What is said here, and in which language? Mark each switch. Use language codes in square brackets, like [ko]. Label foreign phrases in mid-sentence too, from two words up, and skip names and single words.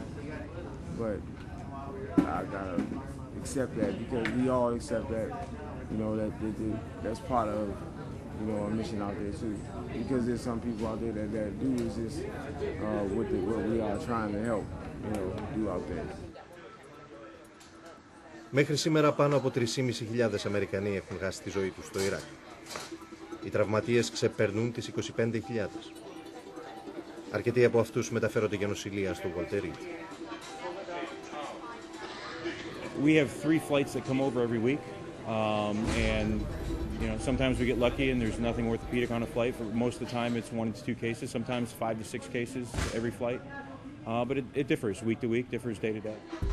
[en] But I gotta accept that because we all accept that, you know, that's part of, you know, a mission out there too. Because there's some people out there that do resist what we are trying to help, you know, do out there. [el] Μέχρι σήμερα πάνω από 3.500 Αμερικανοί έχουν χάσει τη ζωή τους στο Ιράκ. Οι τραυματίες ξεπερνούν τις 25.000. Αρκετοί από αυτούς μεταφέρονται για νοσηλεία στο Walter. [en] We have 3 flights that come over every week, and you know, sometimes we get lucky and there's nothing orthopedic on a flight. For most of the time, it's 1 to 2 cases. Sometimes 5 to 6 cases every flight, but it differs week to week, differs day to day.